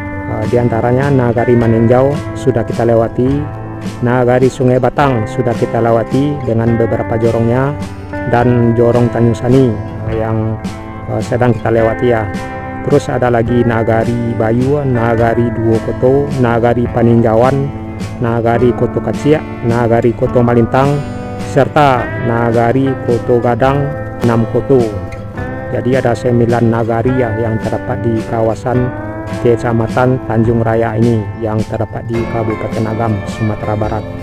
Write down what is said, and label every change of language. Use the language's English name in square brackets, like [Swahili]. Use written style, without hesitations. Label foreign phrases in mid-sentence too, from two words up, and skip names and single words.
[Indonesian] Di antaranya Nagari Maninjau sudah kita lewati, Nagari Sungai Batang sudah kita lewati dengan beberapa jorongnya, dan Jorong Tanjung Sani yang sedang kita lewati ya. Terus ada lagi Nagari Bayu, Nagari Duokoto, Nagari Paninjauan, Nagari Koto Kaciak, Nagari Koto Malintang, serta Nagari Koto Gadang 6 koto. Jadi ada 9 nagari ya yang terdapat di kawasan Kecamatan Tanjung Raya ini yang terdapat di Kabupaten Agam, Sumatera Barat.